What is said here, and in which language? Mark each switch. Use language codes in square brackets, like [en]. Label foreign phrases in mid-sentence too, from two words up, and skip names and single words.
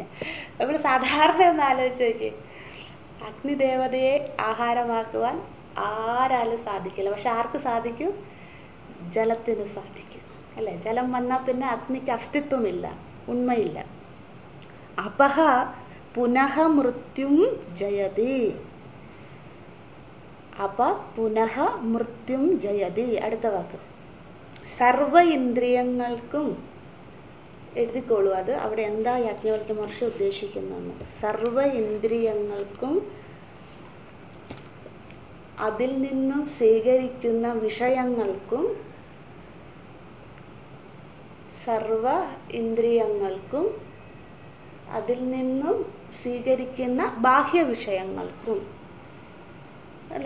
[ml] നമ്മൾ സാധാരണ ഒന്ന് ആലോചിച്ച് നോക്കിയേ, അഗ്നിദേവതയെ ആഹാരമാക്കുവാൻ ആരാലും സാധിക്കില്ല, പക്ഷെ ആർക്ക് സാധിക്കും? ജലത്തിന് സാധിക്കും അല്ലേ. ജലം വന്നാൽ പിന്നെ അഗ്നിക്ക് അസ്തിത്വമില്ല, ഉണ്മയില്ല. [sa] അപഹ പുനഃ മൃത്യും ജയതി, പുനഃ മൃത്യും ജയതി. [ml] അടുത്ത വാക്ക് സർവ ഇന്ദ്രിയങ്ങൾക്കും, എഴുതിക്കോളൂ അത്, അവിടെ എന്താ യാജ്ഞവൽക്യ മഹർഷി ഉദ്ദേശിക്കുന്നതെന്ന്. സർവ ഇന്ദ്രിയങ്ങൾക്കും അതിൽ നിന്നും സ്വീകരിക്കുന്ന വിഷയങ്ങൾക്കും, സർവ ഇന്ദ്രിയങ്ങൾക്കും അതിൽ നിന്നും സ്വീകരിക്കുന്ന ബാഹ്യ വിഷയങ്ങൾക്കും അല്ലേ?